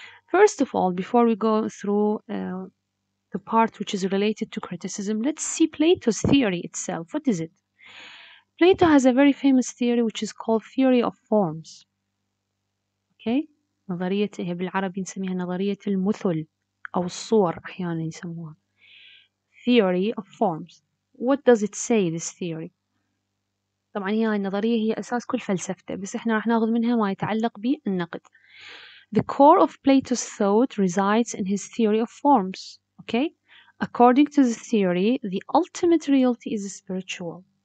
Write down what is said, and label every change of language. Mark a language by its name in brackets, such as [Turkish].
[English] First of all, before we go through the part which is related to criticism, let's see Plato's theory itself. What is it? Plato has a very famous theory which is called theory of forms. Okay? [Arabic] نظرية هي بالعربي نسميها نظرية المثل أو الصور أحيانا يسموها. [English] Theory of forms. What does it say, this theory? [Arabic] طبعا هاي النظرية هي أساس كل فلسفته، بس احنا راح ناخذ منها ما يتعلق بالنقد. [English] The core of Plato's thought resides in his theory of forms. Okay? According to the theory, the ultimate reality is spiritual.